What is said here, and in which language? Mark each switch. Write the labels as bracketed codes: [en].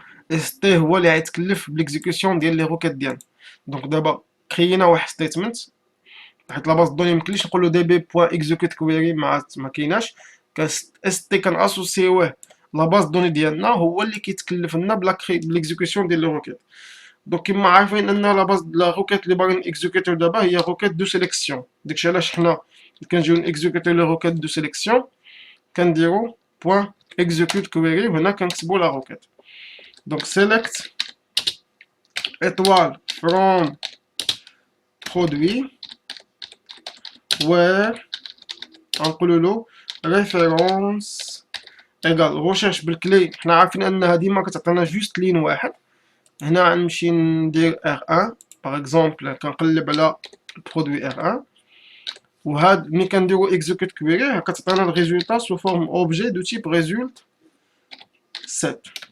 [ar] اس تي هو اللي غيتكلف بالاكزيكسيون ديال لي روكيت ديالنا. دونك دابا كريينا واحد ستيتمنت حيت لا باز دوني ميمكنليش نقولو دي بي بوان اكزيكوت كويري ما كايناش، اس تي كناسوسيوه لا باز دوني ديالنا هو اللي كيتكلف لنا بالاكزيكسيون ديال لي روكيت. دونك كيما عارفين ان لا باز لا روكيت اللي باغيين اكزيكوتيو دابا هي روكيت دو سيليكسيون، داكشي علاش حنا كنجيو نيكزيكوتيو لي روكيت دو سيليكسيون كنديرو بوان اكزيكوت كويري وهنا كنكتبو لا روكيت. [fr] Donc select étoile from produit where [ar] نقولوا له [fr] référence égal recherche [ar] بالكلي. حنا عارفين انها ديما كتعطينا جوست لين واحد. هنا غنمشي ندير R1 باغ اكزومبل، كنقلب على برودوي R1 وهاد ملي كنديرو execute query كتعطينا الريزولتا سو فورم اوبجي دو تيب result set.